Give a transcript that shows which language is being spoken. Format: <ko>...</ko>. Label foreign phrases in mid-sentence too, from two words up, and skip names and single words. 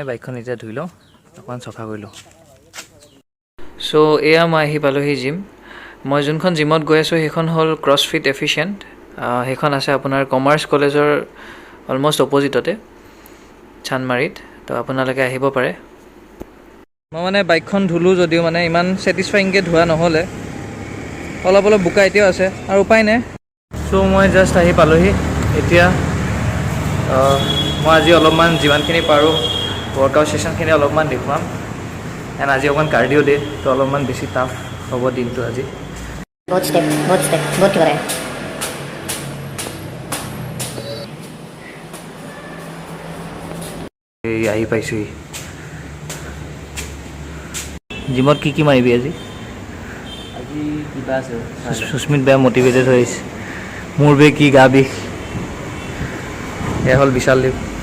<as>বাইকখন এতিয়া ধুই লওঁ অকণমান চফা কৰি লওঁ চ' এয়া মই আহি পালোহি জিম মই যোনখন জিমত গৈ আছোঁ সেইখন হ'ল ক্ৰছফিট এফিচিয়েণ্ট সেইখন আছে আপোনাৰ কমাৰ্চ কলেজৰ</as> <en>almost opposite</en> <as>চানমাৰিত তো আপোনালোকে আহিব পাৰে মই মানে বাইকখন ধুলোঁ যদিও মানে ইমান ছেটিছফাইংকৈ ধোৱা নহ'লে অলপ বোকা এতিয়াও আছে আৰু উপায় নাই চ' মই জাষ্ট আহি পালোহি এতিয়া মই আজি অলপমান যিমানখিনি পাৰোঁ</as> <en>workout session</en> <as>অলপমান দেখুৱাম এণ্ড আজি অকণমান</as> <en>cardio day</en> <as>তো অলপমান বেছি টাফ হ'ব দিনটো আজি</as> <hi>बहुत स्टेप बहुत हो रहा है</hi> <as>এই আহি পাইছোঁহি জিমত কি মাৰিবি আজি কিবা আছে সুস্মিত বেয়া মটিভেটেড হৈ আহিছে মোৰ বে কি গা বিষ এয়া হ'ল বিশাল দেৱ</as>